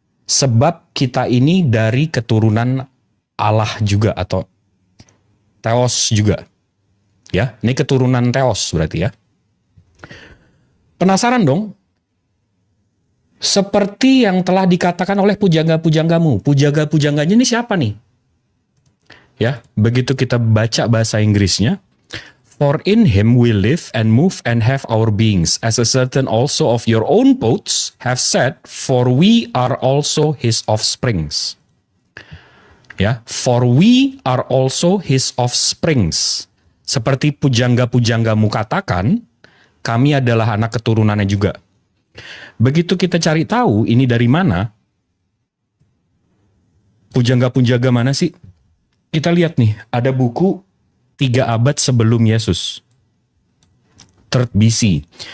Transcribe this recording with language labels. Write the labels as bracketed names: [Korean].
[Indonesian] Sebab kita ini dari keturunan Allah juga, atau Theos juga. Ya, ini keturunan Theos berarti ya. Penasaran dong? Seperti yang telah dikatakan oleh pujangga-pujanggamu. Pujangga-pujangganya ini siapa nih? Ya, begitu kita baca bahasa Inggrisnya, [English] for in him we live and move and have our beings, as a certain also of your own poets have said, for we are also his offsprings. Ya, for we are also his offsprings. [Indonesian] Seperti pujangga-pujanggamu katakan, kami adalah anak keturunannya juga. Begitu kita cari tahu ini dari mana, pujangga-pujangga mana sih? Kita lihat nih, ada buku 3 abad sebelum Yesus. 3rd BC.